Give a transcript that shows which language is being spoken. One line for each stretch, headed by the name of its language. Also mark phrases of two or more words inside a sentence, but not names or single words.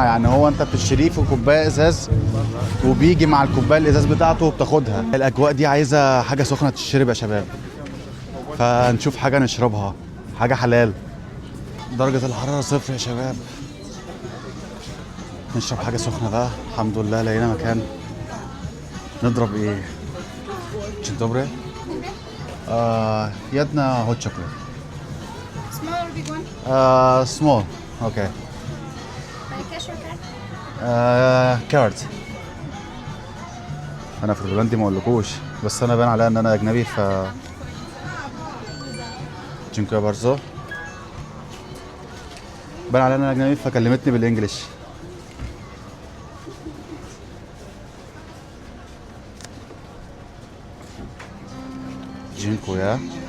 Arabic: يعني هو انت بتشتريه في كوبايه ازاز وبيجي مع الكوبايه الازاز بتاعته وبتاخدها. الاجواء دي عايزه حاجه سخنه تشرب يا شباب، فنشوف حاجه نشربها، حاجه حلال. درجه الحراره 0 يا شباب. نشرب حاجه سخنه بقى. الحمد لله لقينا مكان. نضرب ايه؟
Polish: Dzień dobry. Jedna
English: hot chocolate. Small or big one? Small. Okay. By cash or card? Card.
Arabic: انا في البولندي ما اقولكوش، بس انا باين عليا ان انا اجنبي ف
Polish: Dziękuję bardzo.
Arabic: باين عليا ان انا اجنبي فكلمتني بالانجلش.
Polish: Dziękuję.